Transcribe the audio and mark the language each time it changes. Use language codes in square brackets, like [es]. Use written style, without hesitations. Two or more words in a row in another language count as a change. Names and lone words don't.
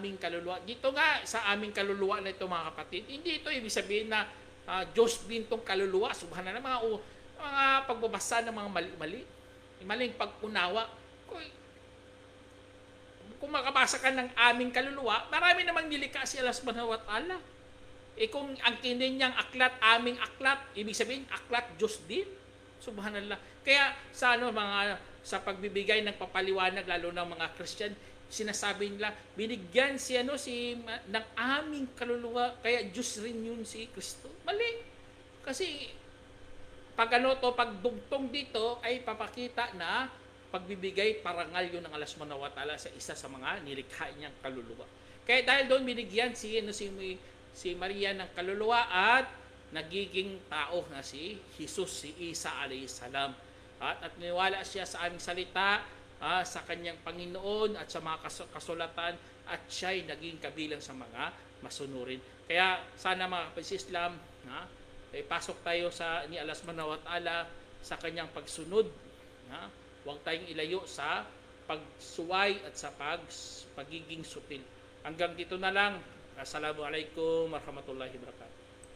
[tl] Dito nga, sa aming kaluluwa na ito, mga kapatid, hindi ito ibig sabihin na Diyos din tong kaluluwa. Subhanallah, mga pagbabasa ng mga mali-mali, maling pag-unawa. Kung makabasa ka ng aming kaluluwa, marami namang nilikha si Allah [ar] سبحانه وتعالى. [tl] Kung ang kanyang aklat, aming aklat, ibig sabihin, aklat Diyos din. Subhanallah. Kaya sa pagbibigay ng papaliwanag, lalo ng mga Christian, sinasabi nila, binigyan ng aming kaluluwa, kaya Diyos rin yun si Kristo. Mali. Kasi, pagdugtong dito, ay papakita na pagbibigay parangal yun ng Allah [ar] سبحانه وتعالى [tl] sa isa sa mga nilikha niyang kaluluwa. Kaya dahil doon binigyan si Maria ng kaluluwa at nagiging tao na si Jesus, si Isa [ar] عليه السلام. [tl] At niwala siya sa aming salita, sa kanyang Panginoon at sa mga kasulatan, at siya'y naging kabilang sa mga masunurin. Kaya sana mga kapatid Islam, pasok tayo ni Allah [ar] سبحانه وتعالى [tl] sa kanyang pagsunod. Huwag tayong ilayo sa pagsuway at sa pagiging supil. Hanggang dito na lang. [ar] السلام عليكم ورحمة الله وبركاته.